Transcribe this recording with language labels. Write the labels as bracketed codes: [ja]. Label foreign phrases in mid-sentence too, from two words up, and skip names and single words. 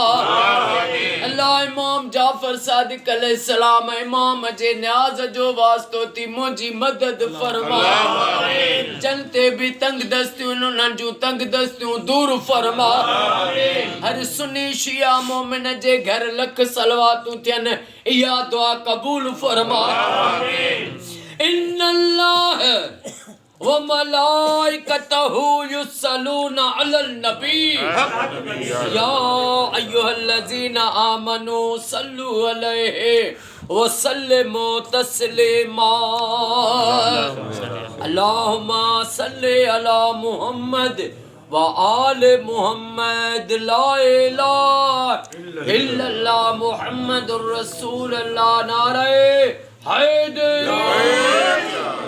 [sd] अल्लाह इमाम जाफर सादिक अलैहिस्सलाम इमाम जे न्याज़ जो वास्तो थी मुंहिंजी मदद फरमा। जनते भी तंग दस्तियूं उन्हनि जूं तंग दस्तियूं दूर फरमा। हर सुन्नी शिया मोमिन जे घर लख सलवातूं थियनि इहा दुआ क़बूल फरमा। [ar] إن الله وملائكته يصلون على النبي يا أيها الذين آمنوا صلوا عليه وسلموا تسليما. اللهم صل على محمد وآل محمد لا إله إلا الله محمد رسول الله. [ur] نعرۂ حیدر